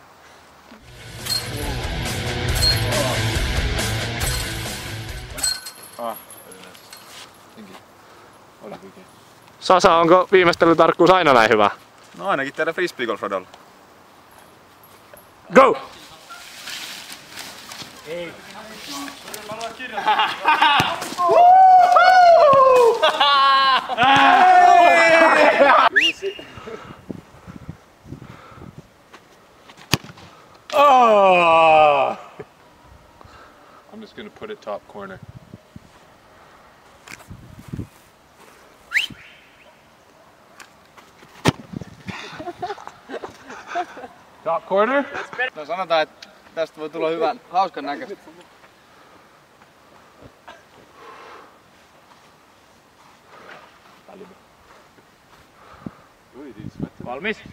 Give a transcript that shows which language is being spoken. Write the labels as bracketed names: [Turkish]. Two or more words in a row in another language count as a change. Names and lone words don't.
[Finnish] Sasa, onko viimeistelytarkkuus aina näin hyvä? No ainakin täällä frisbeegolfradalla. [English] Go! [Finnish] Ei. Oh! [English] I'm just gonna put it top corner. Top corner? [Finnish] No sanotaan, että tästä voi tulla hyvän, hauskan näköistä. Valmis?